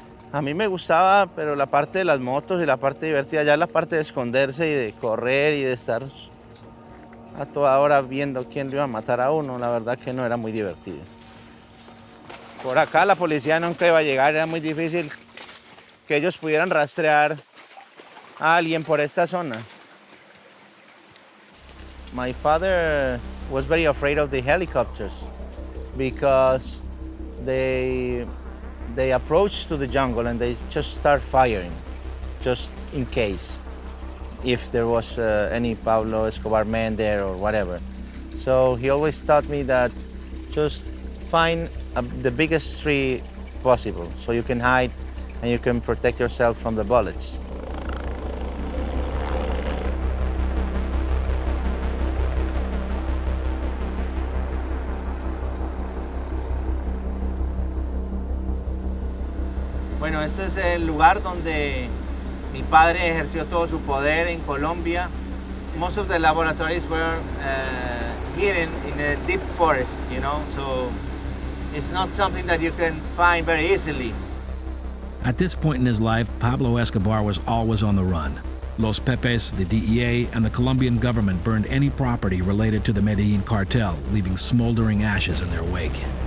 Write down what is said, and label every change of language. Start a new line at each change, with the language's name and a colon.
Spanish: A mí me gustaba, pero la parte de las motos y la parte divertida, ya la parte de esconderse y de correr y de estar a toda hora viendo quién le iba a matar a uno, la verdad que no era muy divertido. Por acá la policía nunca iba a llegar, era muy difícil que ellos pudieran rastrear a alguien por esta zona.
English: My father was very afraid of the helicopters because they approach to the jungle and they just start firing, just in case, if there was any Pablo Escobar man there or whatever. So he always taught me that just find the biggest tree possible so you can hide and you can protect yourself from the bullets.
Spanish: Bueno, este es el lugar donde mi padre ejerció todo su poder en Colombia.
English: Most of the laboratories were hidden in a deep forest, you know, so it's not something that you can find very easily. At this point in his life, Pablo Escobar was always on the run. Los Pepes, the DEA, and the Colombian government burned any property related to the Medellin cartel, leaving smoldering ashes in their wake.